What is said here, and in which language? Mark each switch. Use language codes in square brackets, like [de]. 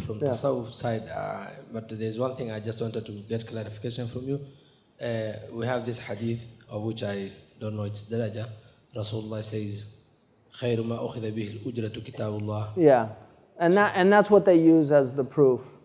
[en] From the Tasawwuf side, but there's one thing I just wanted to get clarification from you. We have this hadith of which I don't know its daraja. Rasulullah says, [ar] خَيْرُ مَا أُخِذَ بِهِ الْأُجْرَةُ كِتَابُ اللَّهِ. [en] Yeah, and that's what they use as the proof.